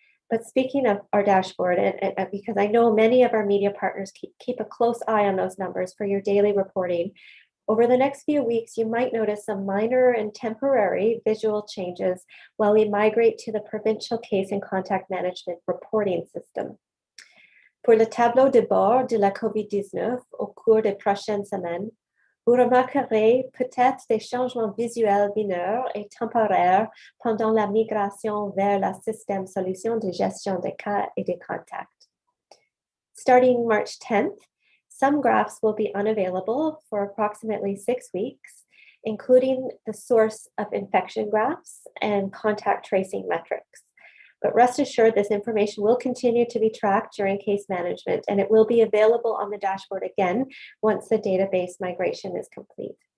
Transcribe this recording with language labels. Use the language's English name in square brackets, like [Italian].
[English] But speaking of our dashboard, and because I know many of our media partners keep a close eye on those numbers for your daily reporting, over the next few weeks, you might notice some minor and temporary visual changes while we migrate to the provincial case and contact management reporting system. [French] Pour le tableau de bord de la COVID-19 au cours des prochaines semaines, Vous remarquerez peut-être des changements visuels mineurs et temporaires pendant la migration vers le système solution de gestion des cas et des contacts. [English] Starting March 10th, some graphs will be unavailable for approximately 6 weeks, including the source of infection graphs and contact tracing metrics. But rest assured, this information will continue to be tracked during case management, and it will be available on the dashboard again once the database migration is complete.